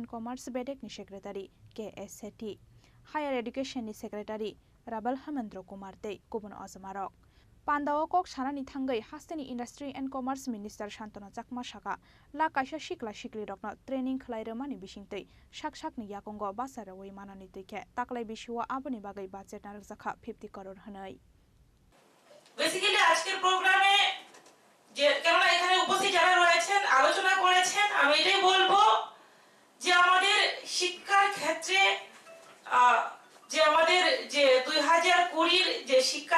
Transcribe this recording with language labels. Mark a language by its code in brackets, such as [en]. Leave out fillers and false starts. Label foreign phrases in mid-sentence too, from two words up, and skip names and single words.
[trp] Commerce Bedek ni Secretary KS Sethi [en] Higher Education [trp] ni Secretary Rabal Hamendra Kumar Tei Kubun Azamarok Pandawo kok shanani thangai Hastini [en] Industry and Commerce Minister [trp] Shantona Chakma Shaka la kaisa shikla shikli rokna training khlairemani bisingtei shak ni yakongo basara wei manani tuike taklai bishiwa aboni bagai budget na rakha 50 crore hanai [bn] বেসিক্যালি আজকের প্রোগ্রামে যে কেননা এখানে উপস্থিত যারা রয়েছেন আলোচনা করেছেন আমি এটাই বলবো যে আমাদের শিক্ষার ক্ষেত্রে যে আমাদের যে 2020 এর যে শিক্ষা